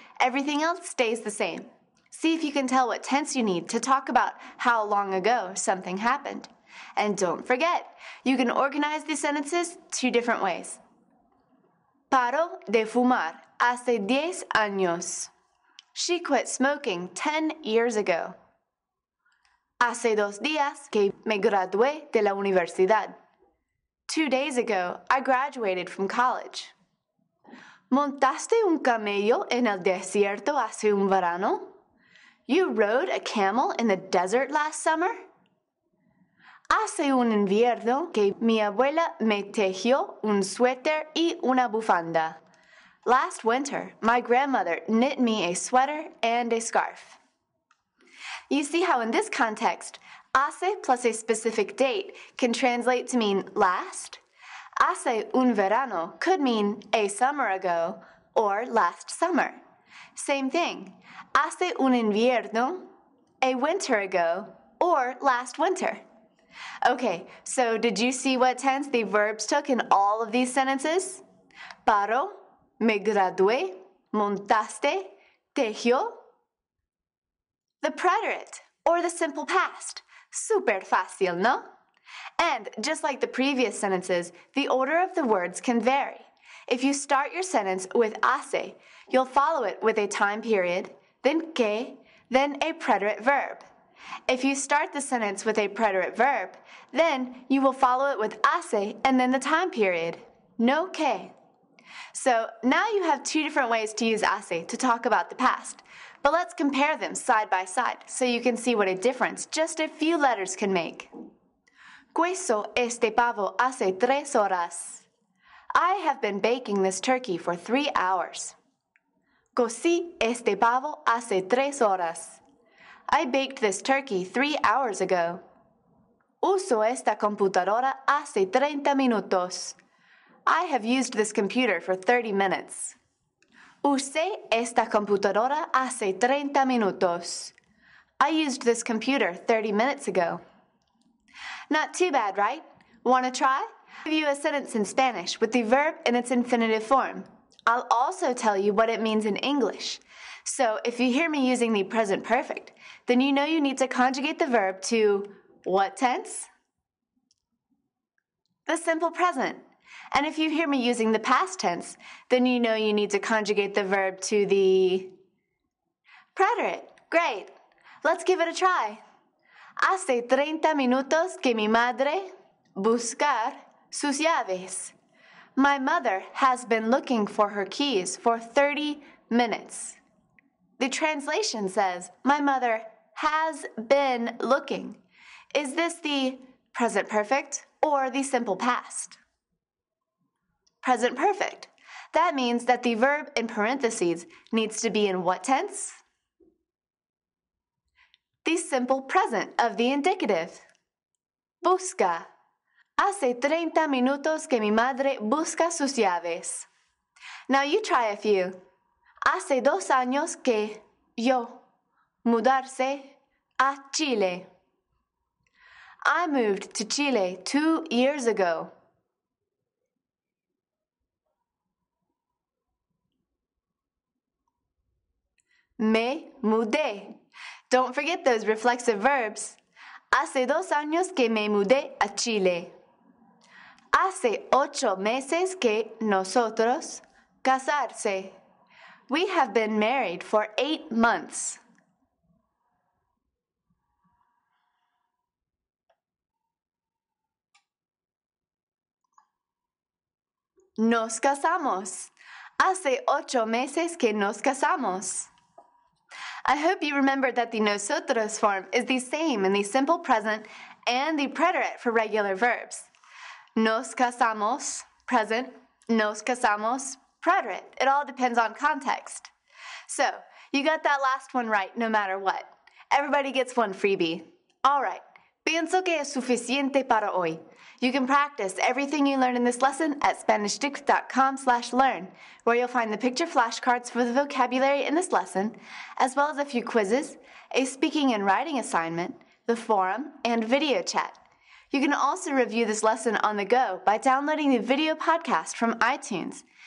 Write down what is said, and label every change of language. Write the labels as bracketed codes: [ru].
[en] Everything else stays the same. See if you can tell what tense you need to talk about how long ago something happened. And don't forget, you can organize the sentences 2 different ways. [es] Paro de fumar hace 10 años. [en] She quit smoking 10 years ago. [es] Hace 2 días que me gradué de la universidad. [en] 2 days ago, I graduated from college. [es] ¿Montaste un camello en el desierto hace un verano? [en] You rode a camel in the desert last summer? [es] Hace un invierno que mi abuela me tejió un suéter y una bufanda. [en] Last winter, my grandmother knit me a sweater and a scarf. You see how in this context, hace plus a specific date can translate to mean last? [es] Hace un verano [en] could mean a summer ago or last summer. Same thing. [es] Hace un invierno, [en] a winter ago, or last winter. Okay, so did you see what tense the verbs took in all of these sentences? [es] Paro, me gradué, montaste, tejió. [en] The preterite, or the simple past. [es] Super fácil, ¿no? [en] And just like the previous sentences, the order of the words can vary. If you start your sentence with hace, you'll follow it with a time period, then que, then a preterite verb. If you start the sentence with a preterite verb, then you will follow it with hace and then the time period, no que. So now you have 2 different ways to use hace to talk about the past, but let's compare them side by side so you can see what a difference just a few letters can make. [es] Queso este pavo hace 3 horas. [en] I have been baking this turkey for 3 hours. [es] Cocí este pavo hace 3 horas. [en] I baked this turkey 3 hours ago. [es] Uso esta computadora hace 30 minutos. [en] I have used this computer for 30 minutes. [es] Usé esta computadora hace 30 minutos. [en] I used this computer 30 minutes ago. Not too bad, right? Want to try? I'll give you a sentence in Spanish with the verb in its infinitive form. I'll also tell you what it means in English. So if you hear me using the present perfect, then you know you need to conjugate the verb to what tense? The simple present. And if you hear me using the past tense, then you know you need to conjugate the verb to the preterite. Great. Let's give it a try. [es] Hace 30 minutos que mi madre buscar sus llaves. [en] My mother has been looking for her keys for 30 minutes. The translation says, my mother has been looking. Is this the present perfect or the simple past? Present perfect. That means that the verb in parentheses needs to be in what tense? The simple present of the indicative. [es] Busca. Hace 30 minutos que mi madre busca sus llaves. [en] Now you try a few. [es] Hace 2 años que yo mudarse a Chile. [en] I moved to Chile 2 years ago. [es] Me mudé. [en] Don't forget those reflexive verbs. [es] Hace 2 años que me mudé a Chile. Hace 8 meses que nosotros casarse. [en] We have been married for 8 months. [es] Nos casamos. Hace 8 meses que nos casamos. [en] I hope you remembered that the nosotros form is the same in the simple present and the preterite for regular verbs. [es] Nos casamos, present. Nos casamos, preterite. [en] It all depends on context. So, you got that last one right no matter what. Everybody gets one freebie. All right. [es] Pienso que es suficiente para hoy. [en] You can practice everything you learned in this lesson at SpanishDict.com/learn, where you'll find the picture flashcards for the vocabulary in this lesson, as well as a few quizzes, a speaking and writing assignment, the forum, and video chat. You can also review this lesson on the go by downloading the video podcast from iTunes.